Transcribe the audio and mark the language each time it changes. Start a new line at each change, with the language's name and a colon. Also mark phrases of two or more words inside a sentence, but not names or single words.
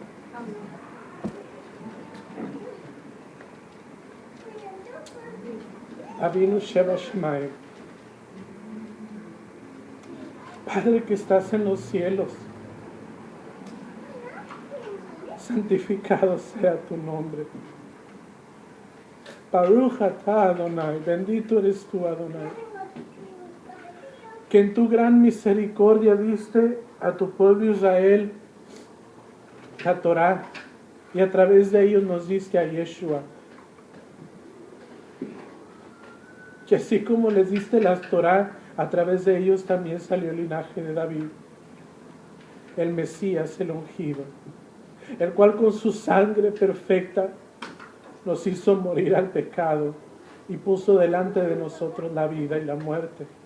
Hebrew: אבינו שבשמים.
Spanish: Padre que estás en los cielos, santificado sea tu nombre.
Hebrew: ברוך אתה אדני,
Spanish: bendito eres tú, Adonai, que en tu gran misericordia diste a tu pueblo Israel la Torah y a través de ellos nos diste a Yeshua. Que así como les diste la Torah, a través de ellos también salió el linaje de David, el Mesías, el ungido, el cual con su sangre perfecta nos hizo morir al pecado y puso delante de nosotros la vida y la muerte.